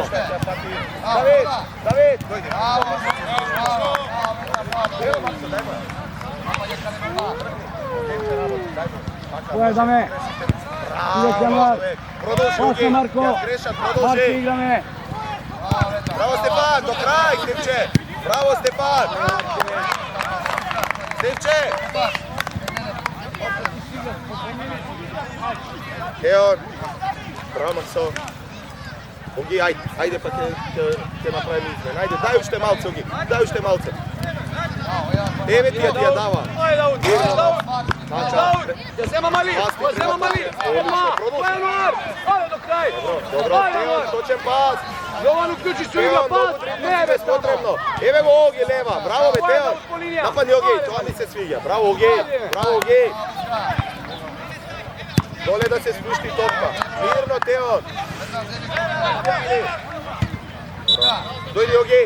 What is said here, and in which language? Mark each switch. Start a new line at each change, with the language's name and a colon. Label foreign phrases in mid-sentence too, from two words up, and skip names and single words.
Macedonian: Давид! Дојди! Ево, Максо, дај му. Кој е да ме? Идеш, Јануар! Продолжи, Пас на Марко! грешат, Марко, продолжи! играме! Браво Стефан, до крај, Стевче. Браво Стефан. Стевче. Teon. Браво Максо. Оги, ајде па те направим измен. Ајде, дај уште малце, Оги. Дај уште малце. 9 ти ја дава. Ајде, Дауд, Дауд, ја зема мали, Леонор, ајде
Serbian: до краја.
Macedonian: Добро, Теон, точен пас.
Serbian: Јован, укључи се у игра, пас, не, без potrebno.
Macedonian: Ево го Оги, лева, браво ме Теон. Нападни Оги,
Serbian: то ми се свиђа.
Macedonian: Браво Оги, браво Оги. Доле да се спушти топка. Мирно Теон. Дојди Оги.